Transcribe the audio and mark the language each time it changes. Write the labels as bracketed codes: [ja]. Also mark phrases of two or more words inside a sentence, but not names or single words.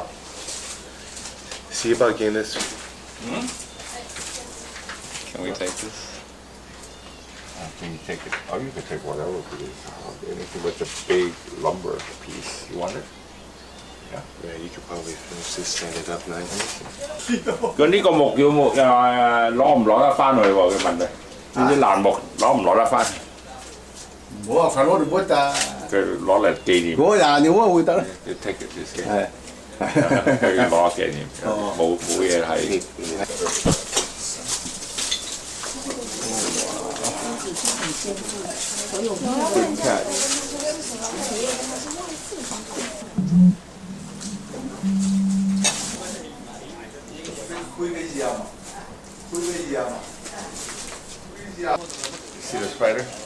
[en] See about getting this. Can we take this? Can you take it? Oh, you can take whatever it is. Anything with a big lumber piece. You want it? Yeah, you could probably finish this, stand it up nice. [yue] 佢呢個木要木攞唔攞得翻去喎？佢問你，呢啲爛木攞唔攞得翻？我話快攞嚟乜啊？佢攞嚟紀念。我廿年我會得啦。 [en] You take it this way。 [yue] 係。佢攞紀念，冇嘢係。 [en] See the spider?